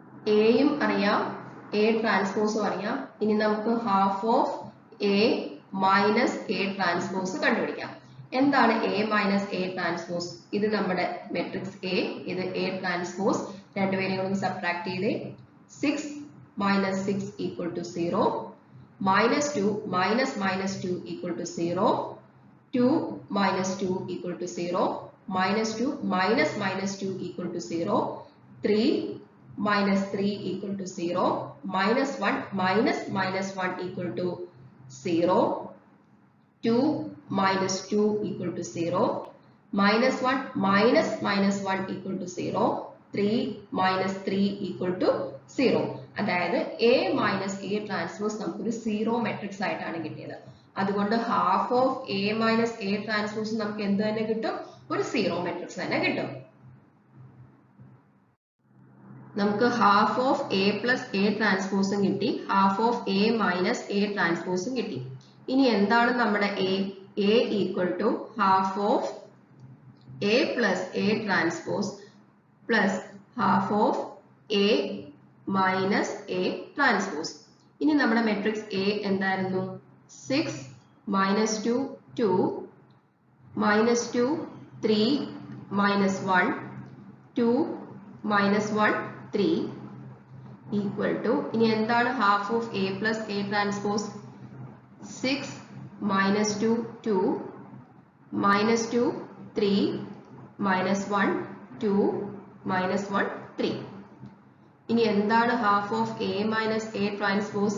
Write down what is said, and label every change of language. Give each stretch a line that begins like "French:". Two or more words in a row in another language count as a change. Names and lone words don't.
Malayalam: എയും അറിയാം
English: A transpose
Malayalam: അറിയാം. ഇനി നമുക്ക്
English: half of A minus A transpose
Malayalam: കണ്ടുപിടിക്കാം. എന്താണ്
English: A minus A transpose?
Malayalam: ഇത് നമ്മുടെ
English: matrix A,
Malayalam: ഇത്
English: A transpose.
Malayalam: രണ്ടുപേരെയും കൂടി സബ്ട്രാക്ട് ചെയ്തേ.
English: 6 minus 6 equal to 0, minus 2 minus minus 2 equal to 0, 2 minus 2 equal to 0, minus 2 minus minus 2 equal to 0, 3 minus 3 equal to 0, minus 1 minus minus 1 equal to 0, 2 minus 2 equal to 0, minus 1 minus minus 1 equal to 0, 3 minus 3 equal to 0.
Malayalam: അതായത്
English: A minus A transpose
Malayalam: നമുക്കൊരു
English: zero matrix
Malayalam: ആയിട്ടാണ് കിട്ടിയത്. അതുകൊണ്ട്
English: half of A minus A transpose
Malayalam: നമുക്ക് എന്ത് തന്നെ കിട്ടും? ഒരു
English: zero matrix
Malayalam: തന്നെ കിട്ടും. നമുക്ക്
English: half of A plus A transpose
Malayalam: കിട്ടി,
English: half of A minus A transpose
Malayalam: കിട്ടി. ഇനി എന്താണ് നമ്മുടെ എ?
English: A equal to half of A plus A transpose plus half of A minus A transpose.
Malayalam: ഇനി നമ്മുടെ
English: matrix A
Malayalam: എന്തായിരുന്നു?
English: 6 minus 2 2 minus 2 3 minus 1 2 minus 1 3 equal to,
Malayalam: ഇനി എന്താണ്
English: half of A plus A transpose? 6 minus 2 2 minus 2 3 minus 1 2 minus 1 3.
Malayalam: ഇനി എന്താണ്
English: half of A minus A transpose?